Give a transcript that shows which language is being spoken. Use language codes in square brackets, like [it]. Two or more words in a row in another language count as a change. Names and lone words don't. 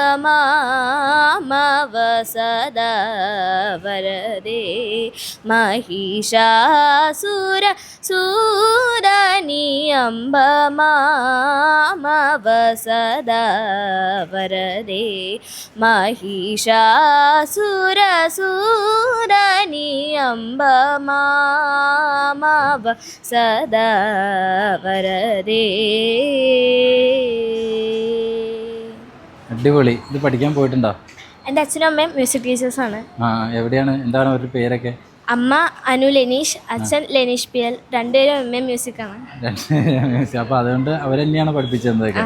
[sa] मामव सदा वरदे महिषासुरसूदनी अम्ब मामव सदा वरदे महिषासुरसूदनी अम्ब मामव सदा वरदे. [ml] അടിപൊളി. ഇത് പഠിക്കാൻ പോയിട്ടുണ്ടോ? എൻ്റെ അച്ഛനും അമ്മയും [en] music teachersആണ്. [ml] എവിടെയാണ്? എന്താണ് അവരുടെ പേരൊക്കെ? അമ്മ അനു ലെനീഷ്, അച്ഛൻ ലെനീഷ് PL, രണ്ടുപേരും [en] MA musicആണ്. [ml] അപ്പോൾ അതുകൊണ്ട് അവരെന്നെയാണ് പഠിപ്പിച്ചു തന്നതൊക്കെ?